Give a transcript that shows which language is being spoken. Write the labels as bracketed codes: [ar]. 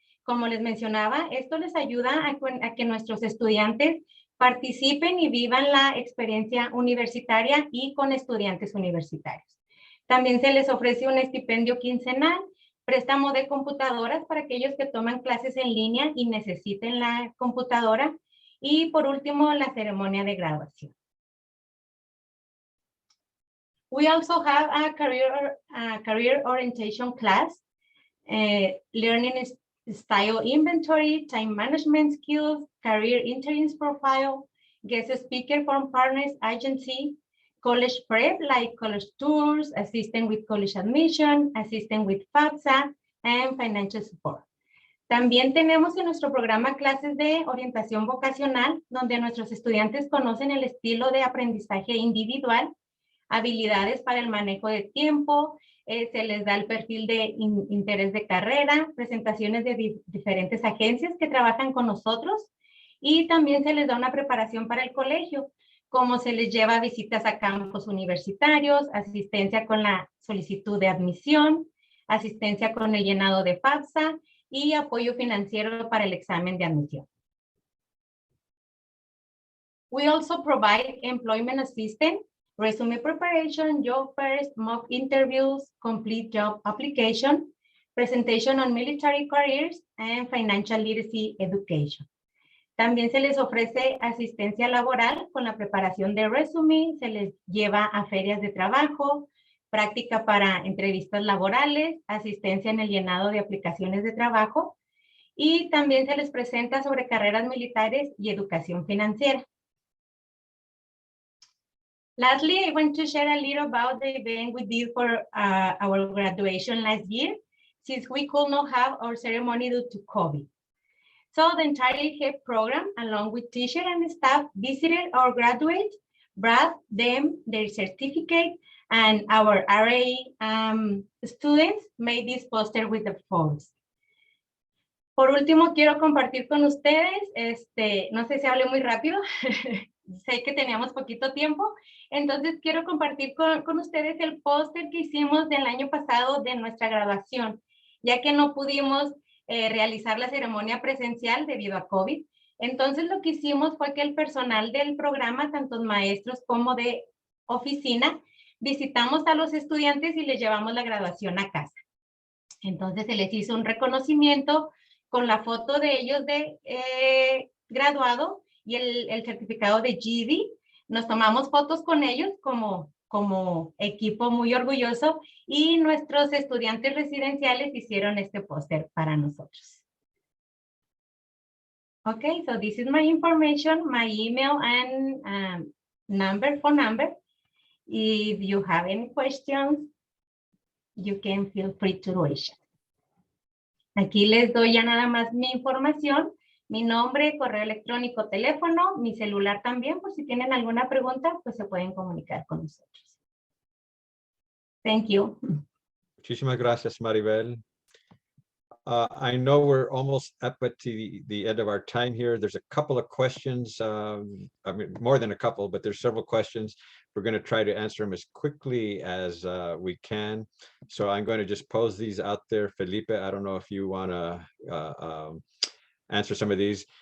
[es] Como les mencionaba, esto les ayuda a que nuestros estudiantes participen y vivan la experiencia universitaria y con estudiantes universitarios. También se les ofrece un estipendio quincenal, préstamo de computadoras para aquellos que toman clases en línea y necesiten la computadora. Y por último, la ceremonia de graduación. [en] We also have a career orientation class, learning style inventory, time management skills, career interns profile, guest speaker from partners agency, college prep like college tours, assisting with college admission, assisting with FAFSA, and financial support. [es] También tenemos en nuestro programa clases de orientación vocacional, donde nuestros estudiantes conocen el estilo de aprendizaje individual, habilidades para el manejo de tiempo, se les da el perfil de interés de carrera, presentaciones de diferentes agencias que trabajan con nosotros y también se les da una preparación para el colegio, como se les lleva visitas a campus universitarios, asistencia con la solicitud de admisión, asistencia con el llenado de FAFSA y apoyo financiero para el examen de admisión. [en] We also provide employment assistance, resume preparation, job fairs, mock interviews, complete job application, presentation on military careers, and financial literacy education. [es] También se les ofrece asistencia laboral con la preparación de resume, se les lleva a ferias de trabajo, práctica para entrevistas laborales, asistencia en el llenado de aplicaciones de trabajo y también se les presenta sobre carreras militares y educación financiera. [en] Lastly, I want to share a little about the event we did for our graduation last year, since we could not have our ceremony due to COVID. So the entire UTEP program, along with teachers and staff, visited our graduates, brought them their certificate, and our RA students made this poster with the photos. [es] Por último, quiero compartir con ustedes, no sé si hablé muy rápido, sé que teníamos poquito tiempo, entonces quiero compartir con ustedes el póster que hicimos del año pasado de nuestra graduación, ya que no pudimos realizar la ceremonia presencial debido a COVID. Entonces lo que hicimos fue que el personal del programa, tanto maestros como de oficina, visitamos a los estudiantes y les llevamos la graduación a casa. Entonces se les hizo un reconocimiento con la foto de ellos de graduado y el certificado de GED. Nos tomamos fotos con ellos como equipo muy orgulloso y nuestros estudiantes residenciales hicieron este póster para nosotros. [en] Okay, so this is my information, my email and phone number. If you have any questions, you can feel free to raise it. [es] Aquí les doy ya nada más mi información, mi nombre, correo electrónico, teléfono, mi celular también, por si tienen alguna pregunta, pues se pueden comunicar con nosotros. [en] Thank you. [es] Muchísimas gracias, Maribel. [en] I know we're almost up at the end of our time here. There's a couple of questions, I mean, more than a couple, but there's several questions. We're going to try to answer them as quickly as we can. So I'm going to just pose these out there. Felipe, I don't know if you want to answer some of these.